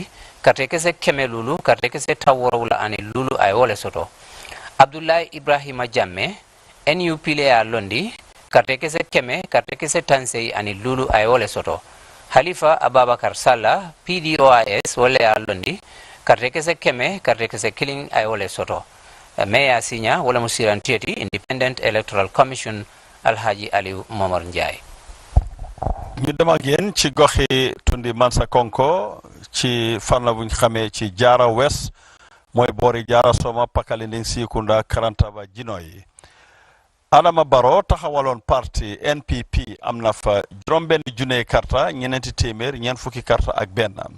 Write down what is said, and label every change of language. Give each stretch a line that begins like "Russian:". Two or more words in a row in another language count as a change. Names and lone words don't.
Mandingo: karte kese keme lulu karte kese taworo wala ani lulu ayole soto Abdoulaye Ibrahima Jammeh NUP le alondi karte kese keme karte kese tansei ani lulu ayole soto Halifa Ababakar Sallah PDOIS wale alondi karte kese keme karte kese killing ayole soto Meya Sinya wala musirantieti
English: Independent Electoral Commission
Mandingo: Alhaji Aliou Momar Ndiaye
Wolof: ñu dem ak yéen ci goxi tundi Mansa Konko ci fanna buñ xamee ci Jara West mooy boori Jara Soma Pakalinding Sikunda Karantaba Jinoy Adama Barrow taxawaloon parti NPP am na fa juróom-benn junne karta ñeneenti téeméer ñeent fukki karta ak benn